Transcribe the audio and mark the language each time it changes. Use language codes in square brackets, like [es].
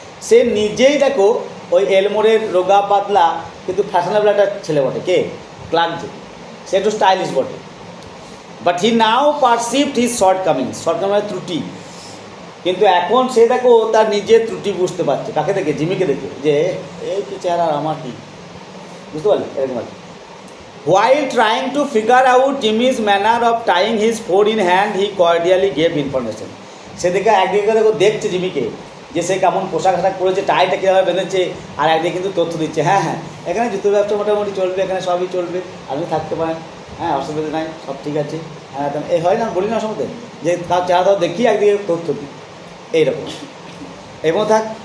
[bn] সে নিজেই দেখো ওই এলমোরের রোগা পাতলা কিন্তু ফ্যাশনেবল একটা ছেলে বটে। কে? ক্লার্ক। যে সে একটু স্টাইলিশ বটে, [en] But he now perceived his shortcoming ত্রুটি। [bn] কিন্তু এখন সে দেখো তার নিজের ত্রুটি বুঝতে পারছে। কাকে দেখে? জিমিকে দেখে, যে এই তো চেহারা আমার কি, বুঝতে পারলি এরকম আর কি। [en] While trying to figure out Jimmy's manner of tying his phone in hand, he cordially gave information. [bn] সে দেখে একদিকে দেখো দেখছে জিমিকে যে সে কেমন পোশাক আশাক পরেছে, টাইটা কীভাবে বেঁধেছে, আর একদিকে কিন্তু তথ্য দিচ্ছে, হ্যাঁ হ্যাঁ এখানে জুতোর ব্যবসা মোটামুটি চলবে, এখানে সবই চলবে, আপনি থাকতে পারেন, হ্যাঁ অসুবিধা নাই, সব ঠিক আছে, হ্যাঁ এই হয় না, বলি না সমতে যে তার চেহারা দেখি একদিকে তথ্য দিই, এইরকম এরকম থাক।